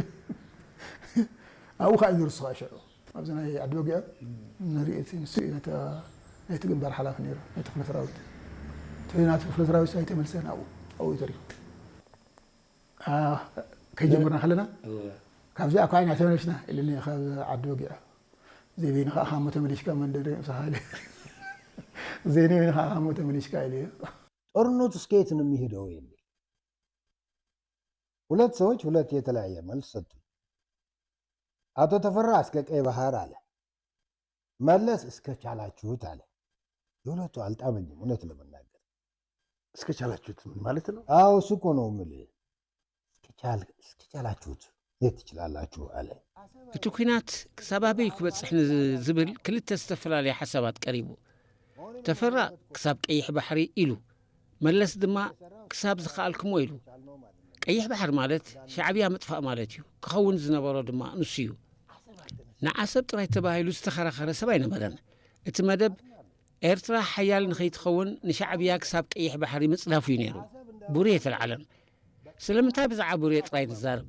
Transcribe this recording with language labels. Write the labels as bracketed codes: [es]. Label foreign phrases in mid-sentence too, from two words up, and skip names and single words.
[ti] ኣብኡ ከዓ ይነርሱ ከዓ ሽዑ ኣብዚ ናይ ዓዲ በጊዕ ንሪኦ እቲ ንሱ እዩ ናይቲ ግንባር ሓላፊ ነይሩ ናይቲ ክፍለ ሰራዊት ናቲ ክፍለ ሰራዊት ኣይተመልሰን ኣብኡ ተሪፉ ከይጀመርና ከለና ካብዚ ኣኳ ዓይና ተመለስና ኢልኒ ካብ ዓዲ በጊዕ ዘይበይኒ ከዓ ካሞ ተመሊሽካ መንደደ ሳሃለ ዘይበይኒ ከዓ ካሞ ተመሊሽካ ኢሉ [am] ጦርነቱ እስከየት ነው የሚሄደው የሚል ሁለት ሰዎች ሁለት የተለያየ መልስ ሰጡ። አቶ ተፈራ እስከ ቀይ ባህር አለ፣ መለስ እስከ ቻላችሁት አለ። የሁለቱ አልጣመኝም እውነት ለመናገር። እስከ ቻላችሁት ምን ማለት ነው? አዎ እሱ እኮ ነው የምልህ። እስከ ቻላችሁት የት ትችላላችሁ አለ። [ti] እቲ ኩናት ክሳብ ኣበይ ክበፅሕ ዝብል ክልተ ዝተፈላለየ ሓሳባት ቀሪቡ ተፈራ ክሳብ ቀይሕ ባሕሪ ኢሉ መለስ ድማ ክሳብ ዝኸኣልክሞ ኢሉ። ቀይሕ ባሕር ማለት ሻዕብያ ምጥፋእ ማለት እዩ። ክኸውን ዝነበሮ ድማ ንሱ እዩ። ንዓሰብ ጥራይ ተባሂሉ ዝተኸራኸረ ሰብ ኣይነበረን። እቲ መደብ ኤርትራ ሓያል ንኸይትኸውን ንሻዕብያ ክሳብ ቀይሕ ባሕሪ ምጽላፍ እዩ ነይሩ። ቡሬ የተለዓለን። ስለምንታይ ብዛዕባ ቡሬ ጥራይ ንዛርብ?